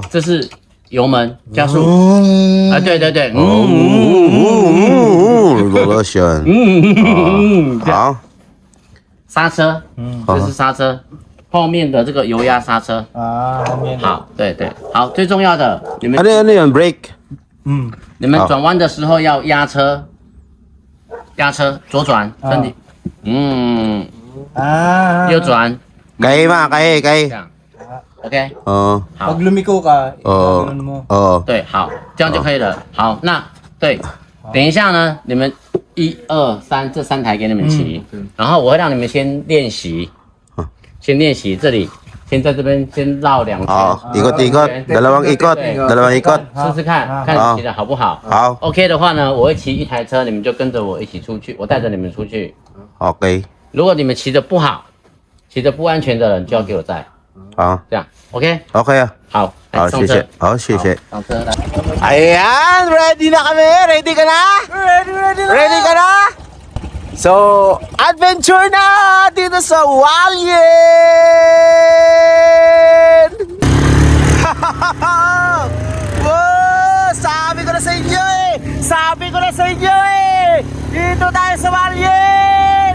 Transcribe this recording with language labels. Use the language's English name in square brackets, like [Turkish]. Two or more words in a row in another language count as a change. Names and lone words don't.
[Chinese] 这是油门加速，啊，对， Revolution. 好，刹车，这是刹车，后面的这个油压刹车，好，对，好，最重要的，你们 [Filipino] ano yun? Brake. [Chinese] 你们转弯的时候要压车，左转身体，右转， Kaya. 这样，OK， Oo. 好 [Filipino] Pag， lumiko ka, Oo. ganun mo. Oo. [Chinese] 对，好，这样就可以了。好，那对，等一下呢，你们1、2、3这3台给你们骑，然后我会让你们先练习，这里，先在这边先绕2圈， [Filipino] Ikot. Dalawang ikot. [Chinese] 试试看，看你骑的好不好。好 OK 的话呢，我会骑一台车，你们就跟着我一起出去，我带着你们出去。 Okay. 如果你们骑的不好，骑的不安全的人就要给我载， Ah. 这样 OK。 Okay ah. 好，来好，上车谢谢。。好，谢谢。上车来。 [Filipino] Ayan, ready na kami. Ready ka na? Ready ka na? So, adventure na dito sa Hualien! Wow! Sabi ko na sa inyo eh! Sabi ko na sa inyo eh! Dito tayo sa Malyen!